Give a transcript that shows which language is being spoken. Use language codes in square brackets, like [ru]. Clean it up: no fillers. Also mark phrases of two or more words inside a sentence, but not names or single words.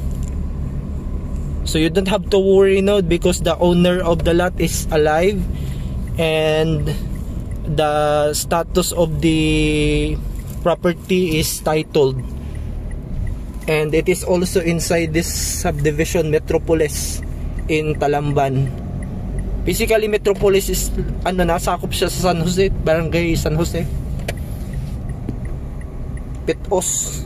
[en] So you don't have to worry now because the owner of the lot is alive and the status of the property is titled, and it is also inside this subdivision Metropolis in Talamban. Basically Metropolis is [ceb] nasakop siya sa San Jose, Barangay San Jose, Pitos.